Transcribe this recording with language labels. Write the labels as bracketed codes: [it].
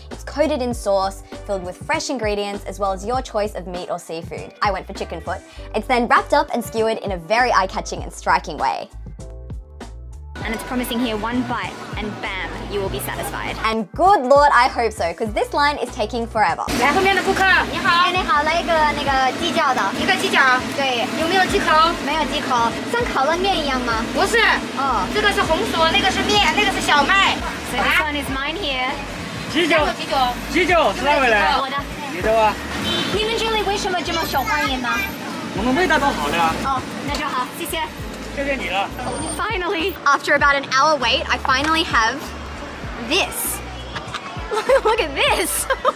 [en] It's coated in sauce, filled with fresh ingredients, as well as your choice of meat or seafood. I went for chicken foot. It's then wrapped up and skewered in a very eye-catching and striking way. And it's promising here one bite, and bam, you will be satisfied. And good Lord, I hope so, because this line is taking forever. [zh] 来，后面的顾客，你好，你好，来一个那个鸡脚的，一个鸡脚，对，有没有鸡口？没有鸡口，像烤冷面一样吗？不是，哦，这个是红薯，那个是面，那个是小麦。 [en] So this one is mine here. [zh] 鸡酒，鸡酒是哪位来？我的。你的啊？你们这里为什么这么受欢迎呢？我们味道都好的啊。哦，那就好，谢谢。 [en] Finally, after about an hour wait, I finally have this. Look at this.